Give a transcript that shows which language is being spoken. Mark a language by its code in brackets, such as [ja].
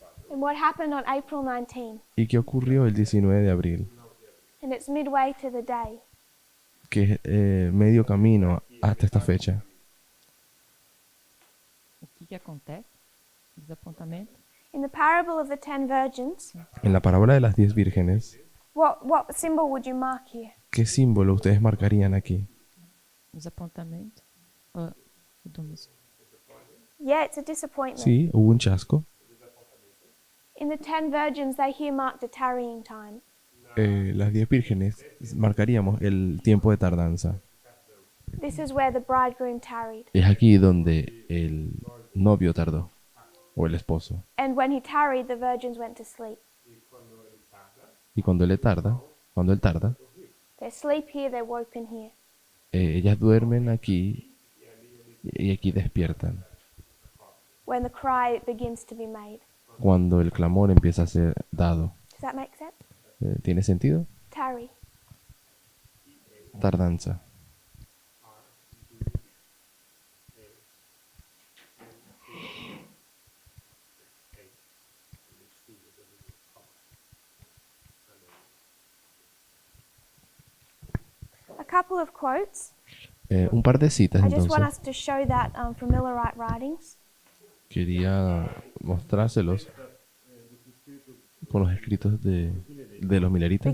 [en] And what happened on April 19? [es] ¿Y qué ocurrió el 19 de abril? [en] And it's midway to the day. [es] Que es medio camino hasta esta fecha. [pt] O que acontece? Desapontamento. [en] In the parable of the 10 virgins, [es] En la parábola de las 10 vírgenes, [en] what symbol would you mark here? [es] ¿qué símbolo ustedes marcarían aquí? [pt] Desapontamento. O do mesmo. [en] Yeah, it's a disappointment. [es] Sí, hubo un chasco. [en] In the 10 virgins, they here mark the tarrying time. [es] Las 10 vírgenes marcaríamos el tiempo de tardanza. [en] This is where the bridegroom tarried. [es] Es aquí donde el novio tardó, o el esposo. [en] And when he tarried, the virgins went to sleep. [es] Y cuando él tarda, [en] They sleep here, they're woken here. [es] ellas duermen aquí y aquí despiertan. [en] When the cry begins to be made. [es] Cuando el clamor empieza a ser dado. [en] Does that make sense? [es] ¿Tiene sentido? [en] Tarry. [es] Tardanza. [en] A couple of quotes. [es] Un par de citas [en] I just want [es] entonces. [en] us to show that from Millerite writings. [es] Quería mostrárselos con los escritos de los mileritas.